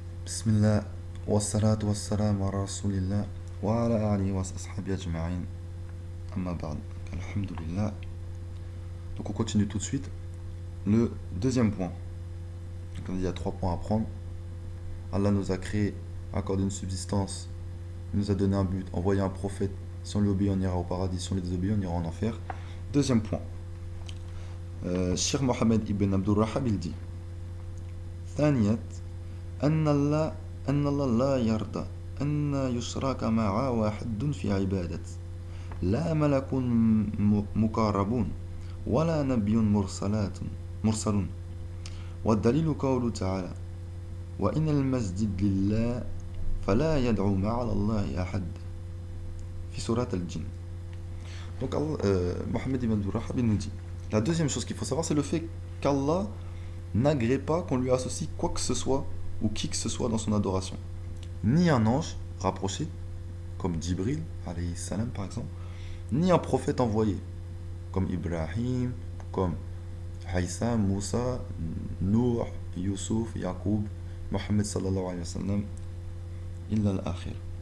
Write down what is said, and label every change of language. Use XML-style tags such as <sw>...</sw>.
<ar>بسم الله والصلاة والسلام على رسول الله وعلى آله وأصحابه أجمعين أما بعد الحمد لله.</ar> <fr>Donc on continue tout de suite le deuxième point. Donc il y a 3 points à prendre. Allah nous a créé, accordé une subsistance, il nous a donné un but, envoyé un prophète. Si on lui obéit, on ira au paradis. Si on lui désobéit, on ira en enfer. Deuxième point.</fr> <ar>Cheikh Mohammed ibn Abdul Rahab</ar> <fr>il dit</fr> <ar>ثانية أن الله لا يرضى أن يشرك مع واحد في عبادة لا ملك مقربون ولا نبي مرسلون والدليل قوله تعالى وإن المسجد لله فلا يدعو مع الله أحد في سورة الجن.</ar> <fr>Donc Mohammed ibn Abdul Rahab nous dit la deuxième chose qu'il faut savoir, c'est le fait qu'Allah n'agrée pas qu'on lui associe quoi que ce soit ou qui que ce soit dans son adoration. Ni un ange rapproché, comme Djibril, alayhi salam par exemple, ni un prophète envoyé, comme Ibrahim, comme Haïssa, Moussa, Nour, Youssouf, Yaqub, Mohammed sallallahu alayhi wa sallam, illa al-akhir.</fr>